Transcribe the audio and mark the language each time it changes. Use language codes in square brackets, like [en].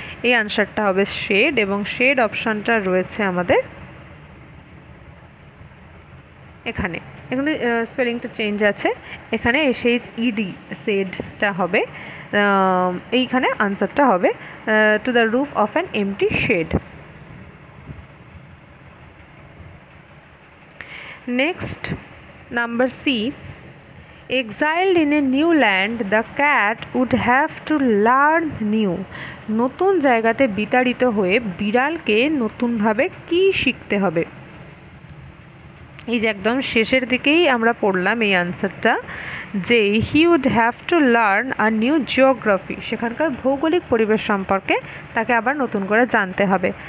[bn] এই আনসারটা হবে শেড, এবং শেড অপশানটা রয়েছে আমাদের এখানে। এখানে স্পেলিংটা চেঞ্জ আছে, এখানে SHED শেডটা হবে, এইখানে আনসারটা হবে [en] To the roof of an empty shed. Next, number C, exiled in a new land, the cat would have to learn new. [bn] নতুন জায়গাতে বিতাড়িত হয়ে বিড়ালকে নতুনভাবে কি শিখতে হবে। এই যে একদম শেষের দিকেই আমরা পড়লাম এই আনসারটা, যে [en] he would have to learn a new geography, [bn] সেখানকার ভৌগোলিক পরিবেশ সম্পর্কে তাকে আবার নতুন করে জানতে হবে।